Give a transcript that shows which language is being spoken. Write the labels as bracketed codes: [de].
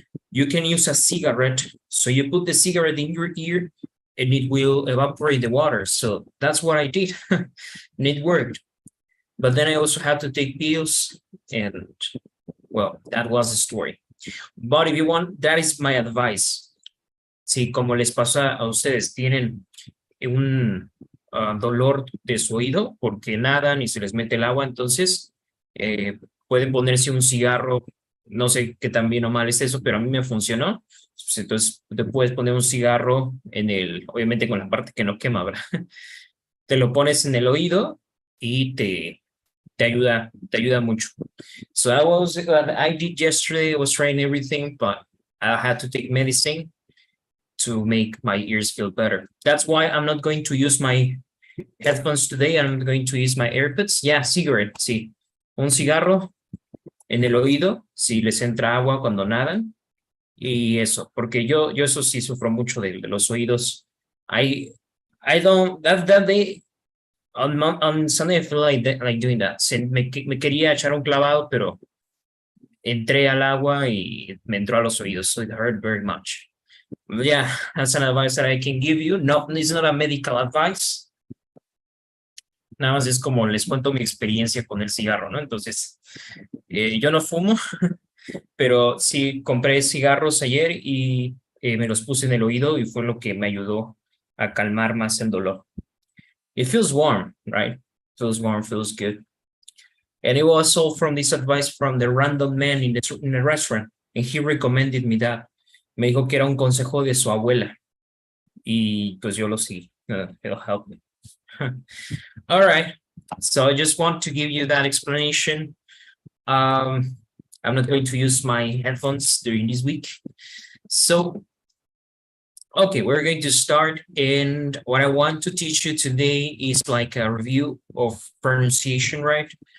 [en] You can use a cigarette. So you put the cigarette in your ear and it will evaporate the water. So that's what I did, and it worked. But then I also had to take pills, and well, that was the story. But if you want, that is my advice. [es] Si como les pasa a ustedes, tienen un dolor de su oído porque nadan y se les mete el agua, entonces pueden ponerse un cigarro, no sé qué tan bien o mal es eso, pero a mí me funcionó. Pues entonces te puedes poner un cigarro en obviamente con la parte que no quema, ¿verdad? Te lo pones en el oído y te ayuda mucho. [en] So that was what I did yesterday. I was trying everything, but I had to take medicine to make my ears feel better. That's why I'm not going to use my headphones today. I'm going to use my AirPods. Yeah, cigarette, sí. [es] Un cigarro en el oído, si les entra agua cuando nadan. Y eso, porque yo eso sí sufro mucho de los oídos. [en] I don't, that day, on Sunday I feel like doing that. [es] Me quería echar un clavado, pero entré al agua y me entró a los oídos, [en] so it hurt very much. Yeah, that's an advice that I can give you. No, it's not a medical advice. [es] Nada más es como les cuento mi experiencia con el cigarro, ¿no? Entonces, yo no fumo, pero sí compré cigarros ayer y me los puse en el oído y fue lo que me ayudó a calmar más el dolor. [en] It feels warm, right? Feels warm, feels good. And it was all from this advice from the random man in the restaurant, and he recommended me that. [es] Me dijo que era un consejo de su abuela y pues yo lo seguí. [en] It'll help me. All right. So I just want to give you that explanation. I'm not going to use my headphones during this week. So, okay, we're going to start. And what I want to teach you today is like a review of pronunciation, right?